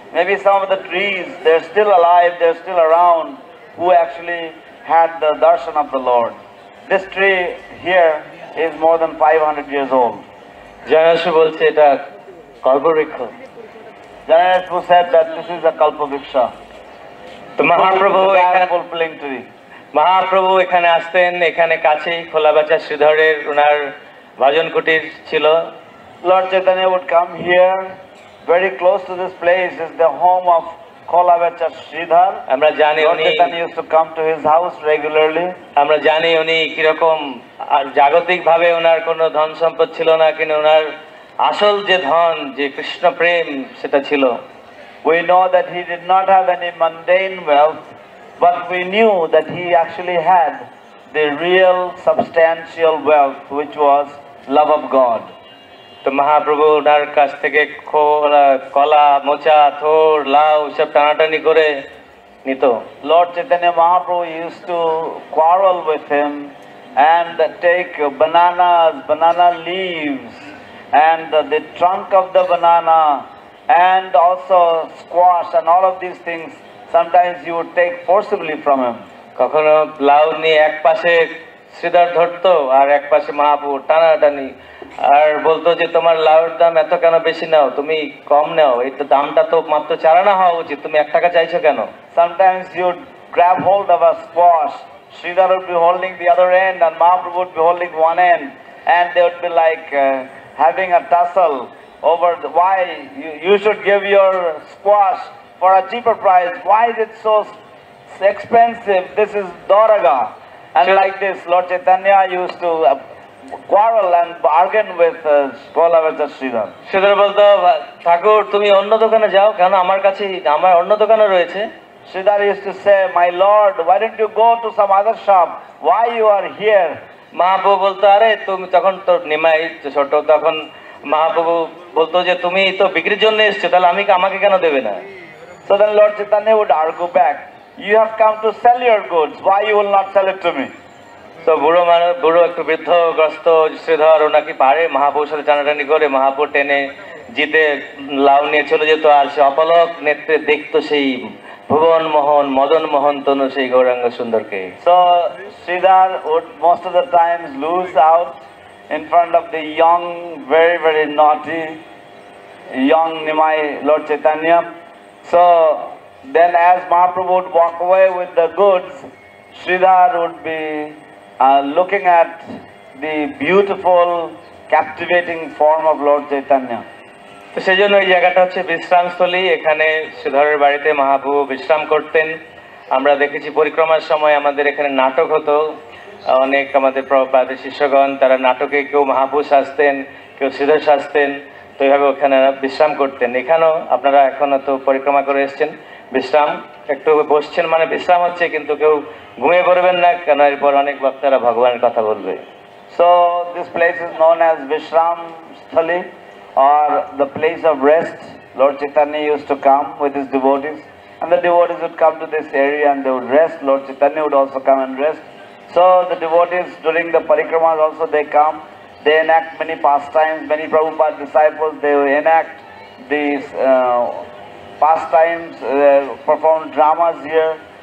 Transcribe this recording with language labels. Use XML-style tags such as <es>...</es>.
<en>Maybe some of the trees, they're still alive, they're still around, who actually had the darshan of the Lord. This tree here is more than 500 years old.</en> <bn>জয়সু বলছে এটা Kalpavriksha.</bn> <en>Janayasu said that this is a kalpavriksha.</en> <bn>তো মহাপ্রভু এখানে</bn> <en>fulfilling tree.</en> <bn>Mahaprabhu এখানে আসতেন, এখানে কাছেই খোলাবাচা শ্রীধরের ওনার ভজন কুটির ছিল।</bn> <en>Lord Chaitanya would come here. Very close to this place is the home of Kholabacha Sridhar.</en> <bn>আমরা জানি</bn> <en>Lord</en> <bn>উনি</bn> <en>Chaitanya used to come to his house regularly.</en> <bn>আমরা জানি উনি কিরকম জাগতিক ভাবে ওনার কোনো ধন সম্পদ ছিল না, কিন্তু ওনার আসল যে ধন, যে কৃষ্ণ প্রেম, সেটা ছিল।</bn> <en>We know that he did not have any mundane wealth, but we knew that he actually had the real substantial wealth, which was love of God.</en> <bn>তো মহাপ্রভু ওনার কাছ থেকে কলা, মোচা, থোড়, লাউ সব টানাটানি করে নিত।</bn> <en>Lord Chaitanya Mahaprabhu used to quarrel with him and take bananas, banana leaves, and the trunk of the banana, and also squash and all of these things. Sometimes he would take forcibly from him.</en> <bn>কখনো লাউ নিয়ে এক পাশে শ্রীধর ধরতো আর এক পাশে মহাপ্রভু টানাটানি, আর বলতো যে তোমার লাউর দাম এত কেন বেশি নাও, তুমি কম নাও, এই তো দামটা তো মাত্র 4 আনা হওয়া উচিত, তুমি 1 টাকা চাইছো কেন?</bn> <en>Sometimes he would grab hold of a squash, Sridhar would be holding the other end and Mahaprabhu would be holding one end, and they would be like having a tussle over why you should give your squash for a cheaper price, why is it so expensive, this is Dwaraga. And like this, Lord Chaitanya used to quarrel and bargain with Kolavaccha Sridhar.</en> <bn>Sridhar বলতো, ঠাকুর তুমি অন্য দোকানে যাও, কেন আমার কাছে, আমার অন্য দোকানে রয়েছে।</bn> <en>Sridhar used to say, my lord, why don't you go to some other shop, why you are here?</en> <bn>Mahaprabhu বলতো, আরে তুমি, তখন তো নিমাই ছোট, তখন মহাপ্রভু বলতো যে তুমি তো বিক্রির জন্য এসছো, তাহলে আমাকে কেন দেবে না?</bn> <en>So then Lord Chaitanya would argue back, you have come to sell your goods, why you will not sell it to me?</en> <bn>তো বুড়ো একটু বৃদ্ধগ্রস্ত শ্রীধর, ও নাকি পারে মহাপ্রভুর সাথে টানাটানি করে মহাপ্রভু টেনে জিতে লাউ নিয়ে চলে যেত, আর সে অপলক নেত্রে দেখতো সেই ভুবন মোহন মদন মোহন তনু সেই Gauranga সুন্দরকে।</bn> <en>So Sridhar would most of the times lose out in front of the young, very, very naughty, young Nimai Lord Chaitanya. So then as Mahaprabhu would walk away with the goods, Sridhar would be looking at the beautiful, captivating form of Lord Chaitanya.</en> <bn>তো সেই জন্য এই জায়গাটা হচ্ছে বিশ্রামস্থলী, এখানে শ্রীধরের বাড়িতে মহাপ্রভু বিশ্রাম করতেন। আমরা দেখেছি পরিক্রমার সময় আমাদের এখানে নাটক হতো, অনেক আমাদের প্রভুপাদের শিষ্যগণ তারা নাটকে কেউ মহাপ্রভু সাজতেন, কেউ শ্রীধর সাজতেন, তো এইভাবে ওখানে বিশ্রাম করতেন। এখানেও আপনারা এখনো তো পরিক্রমা করে এসছেন, বিশ্রাম একটু বসছেন মানে বিশ্রাম হচ্ছে, কিন্তু কেউ ঘুমিয়ে পড়বেন না, কেন এরপর অনেক বক্তারা ভগবানের কথা বলবে।</bn> <en>So this place is known as Vishram Sthali, or the place of rest. Lord Chaitanya used to come with his devotees, and the devotees would come to this area and they would rest. Lord Chaitanya would also come and rest. So the devotees during the parikramas also they come, they enact many pastimes, many Prabhupada disciples, they enact these pastimes, perform dramas here.</en>